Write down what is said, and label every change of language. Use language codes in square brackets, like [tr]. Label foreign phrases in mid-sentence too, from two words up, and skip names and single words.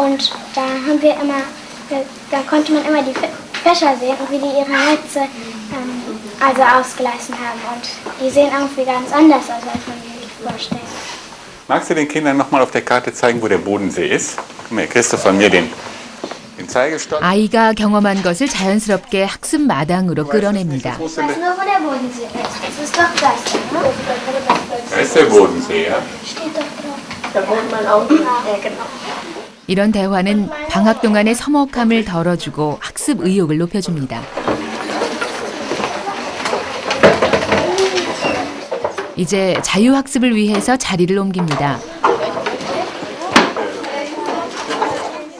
[de] Und da haben wir immer, da konnte man immer die Fischer sehen und wie die ihre Netze ausgelassen haben. Und die sehen irgendwie ganz anders aus, als man sich vorstellt. Magst du den Kindern nochmal auf der Karte zeigen, wo der Bodensee ist? Komm her, kriegst du von mir den Zeigestock. [ko] 아이가 경험한 것을 자연스럽게 학습 마당으로 끌어냅니다. [de] Ich weiß nur, wo der Bodensee ist. Das ist doch das, ne? Da ist der Bodensee, ja? Steht doch drauf. Da wohnt man auch. Ja, genau. [ko] 이런 대화는 방학 동안의 서먹함을 덜어주고 학습 의욕을 높여줍니다. 이제 자유학습을 위해서 자리를 옮깁니다.